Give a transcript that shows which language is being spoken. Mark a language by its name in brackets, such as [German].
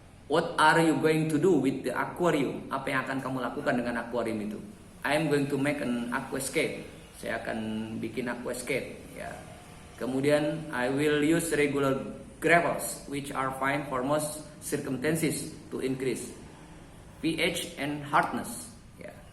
[English] What are you going to do with the aquarium? [Indonesian] Apa yang akan kamu lakukan dengan aquarium itu? [English] I am going to make an aquascape. [Indonesian] Saya akan bikin aquascape, ya. [English] Kemudian I will use regular gravels which are fine for most circumstances to increase pH and hardness, ya.